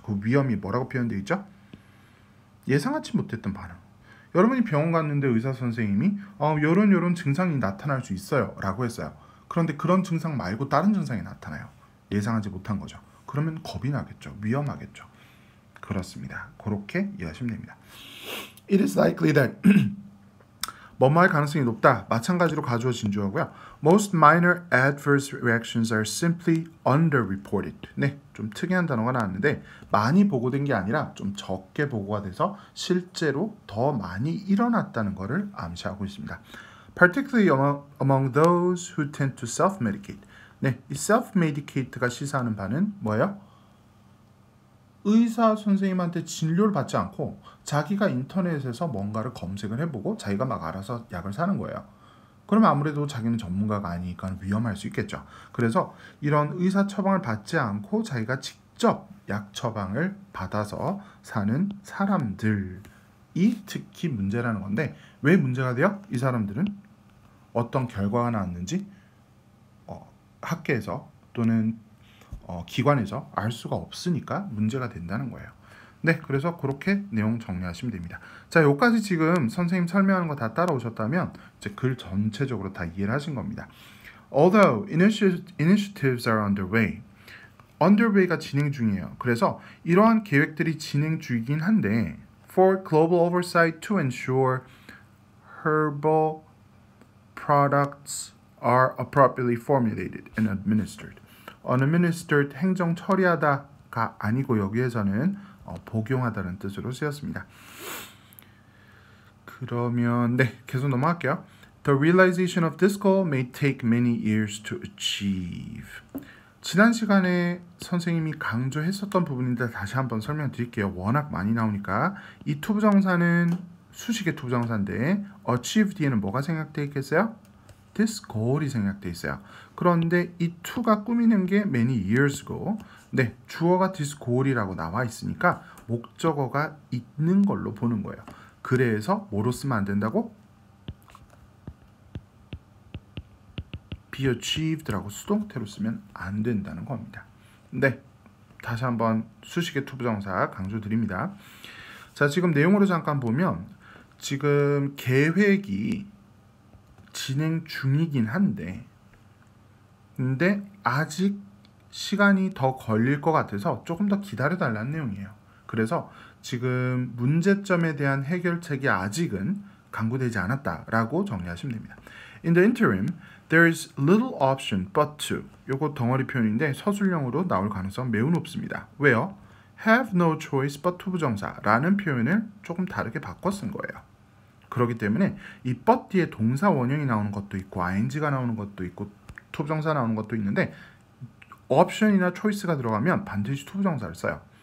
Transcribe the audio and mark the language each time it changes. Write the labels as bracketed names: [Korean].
[Korean] 그 위험이 뭐라고 표현되어 있죠? 예상하지 못했던 반응. 여러분이 병원 갔는데 의사 선생님이 요런 증상이 나타날 수 있어요 라고 했어요. 그런데 그런 증상 말고 다른 증상이 나타나요. 예상하지 못한 거죠. 그러면 겁이 나겠죠. 위험하겠죠. 그렇습니다. 그렇게 이해하시면 됩니다. [English] It is likely that [Korean] 뭐뭐할 가능성이 높다. 마찬가지로 가주어 진주어고요. [English] Most minor adverse reactions are simply underreported. [Korean] 네, 좀 특이한 단어가 나왔는데 많이 보고된 게 아니라 좀 적게 보고가 돼서 실제로 더 많이 일어났다는 것을 암시하고 있습니다. [English] Particularly among those who tend to self-medicate. [Korean] 네, 이 self-medicate가 시사하는 바는 뭐예요? 의사 선생님한테 진료를 받지 않고 자기가 인터넷에서 뭔가를 검색을 해보고 자기가 막 알아서 약을 사는 거예요. 그러면 아무래도 자기는 전문가가 아니니까 위험할 수 있겠죠. 그래서 이런 의사 처방을 받지 않고 자기가 직접 약 처방을 받아서 사는 사람들이 특히 문제라는 건데 왜 문제가 돼요? 이 사람들은 어떤 결과가 나왔는지 학계에서 또는 기관에서 알 수가 없으니까 문제가 된다는 거예요. 네, 그래서 그렇게 내용 정리하시면 됩니다. 자, 여기까지 지금 선생님 설명하는 거 다 따라오셨다면 이제 글 전체적으로 다 이해를 하신 겁니다. [English] Although initiatives are underway가 [Korean] 진행 중이에요. 그래서 이러한 계획들이 진행 중이긴 한데 [English] for global oversight to ensure herbal products are appropriately formulated and administered. [Korean] administered 행정 처리하다가 아니고 여기에서는 복용하다는 뜻으로 쓰였습니다. 그러면 네, 계속 넘어갈게요. [English] The realization of this goal may take many years to achieve. [Korean] 지난 시간에 선생님이 강조했었던 부분인데 다시 한번 설명드릴게요. 워낙 많이 나오니까 이 투부정사는 수식의 투부정사인데 achieve 뒤에는 뭐가 생략되어 있겠어요? This goal이 생략되어 있어요. 그런데 이 to가 꾸미는 게 many years ago. 네, 주어가 this goal이라고 나와 있으니까 목적어가 있는 걸로 보는 거예요. 그래서 뭐로 쓰면 안 된다고? be achieved라고 수동태로 쓰면 안 된다는 겁니다. 네, 다시 한번 수식의 투부정사 강조드립니다. 자, 지금 내용으로 잠깐 보면 지금 계획이 진행 중이긴 한데 근데 아직 시간이 더 걸릴 것 같아서 조금 더 기다려달라는 내용이에요. 그래서 지금 문제점에 대한 해결책이 아직은 강구되지 않았다라고 정리하시면 됩니다. [English] In the interim, there is little option but to. [Korean] 요거 덩어리 표현인데 서술형으로 나올 가능성 매우 높습니다. 왜요? [English] have no choice but to [Korean] 부정사라는 표현을 조금 다르게 바꿔 쓴 거예요. 그렇기 때문에 이 but 뒤에 동사 원형이 나오는 것도 있고 ing가 나오는 것도 있고 투부정사 나오는 것도 있는데 옵션이나 초이스가 들어가면 반드시 투부정사를 써요.